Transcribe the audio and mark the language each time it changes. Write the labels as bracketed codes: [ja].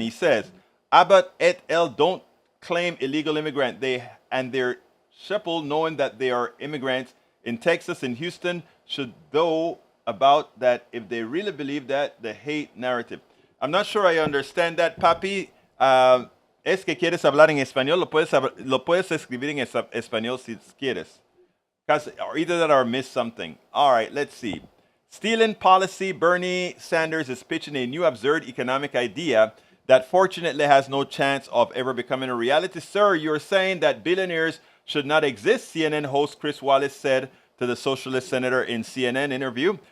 [en] He says, Abbott et al. Don't claim illegal immigrant. They're sheeple knowing that they are immigrants in Texas and Houston should know about that if they really believe that, the hate narrative. I'm not sure I understand that, Papi. [es] Es que quieres hablar en español, lo puedes escribir en español si quieres. [en] Or either that or miss something. All right, let's see. Stealing policy, Bernie Sanders is pitching a new absurd economic idea that fortunately has no chance of ever becoming a reality. Sir, you're saying that billionaires should not exist, CNN host Chris Wallace said to the socialist senator in CNN interview.